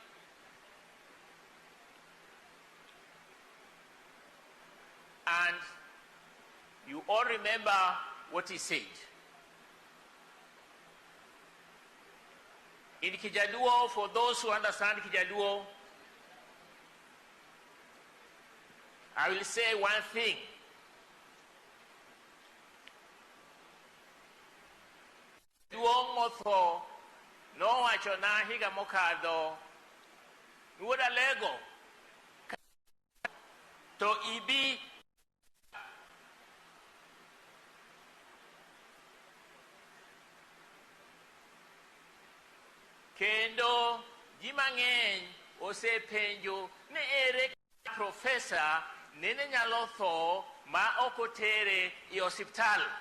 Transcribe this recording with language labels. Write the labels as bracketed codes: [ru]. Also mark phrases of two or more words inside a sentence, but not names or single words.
[en] And you all remember what he said. In Kijaluo, for those who understand Kijaluo, I will say one thing. [luo] Duong motho no wacho na higa mokadho wuoda lego to ibi kendo ji mang'eny osepenjo ni ere profesa nene nyalo tho ma ok otere i osiptal.